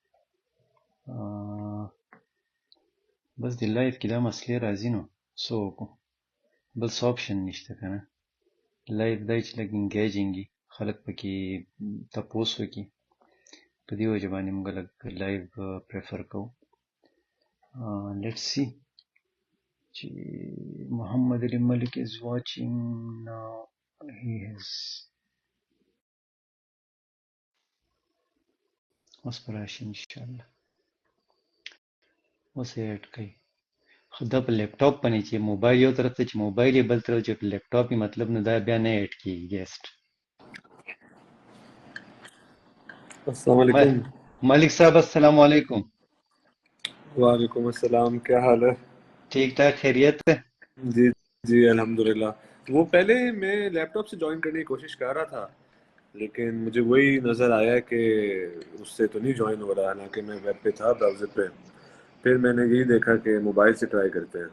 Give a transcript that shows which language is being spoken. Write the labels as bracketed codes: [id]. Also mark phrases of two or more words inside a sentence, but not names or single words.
[ps] بس د لایف کې دا مسلې راځي نو څه وکړو بل څه آپشن نشته که نه. لایف دی چې لږ انګیجینګ وي خلک پکې تپوس وکړي په دې وجه باندې موږ لږ [en] live prefer [ps] کوو. [en] let's see [ps] چې محمد علي ملک [en] is watching now. he has [ps] اوس به راشي انشاءالله. اوس یې اډ کوي خو دا په لیپټاپ باندې چې موبایل یو طرف ته چې موبایل یې بل طرف چې په لیپټاپ یې مطلب نه دا بیا نه اډ کېږي ګیسټ. [ar] السلام علیکم [ps] ملک صاحب [ar] السلام علیکم. وعلیکم السلام, [ur] کیا حال ہے? ٹھیک ٹھاک خیریت ہے جی جی الحمدللہ. وہ پہلے میں لیپ ٹاپ سے جوائن کرنے کی کوشش کر رہا تھا لیکن مجھے وہی نظر آیا کہ اس سے تو نہیں جوائن ہو رہا، حالانکہ میں ویب پہ تھا براؤزر پہ. پھر میں نے یہی دیکھا کہ موبائل سے ٹرائی کرتے ہیں.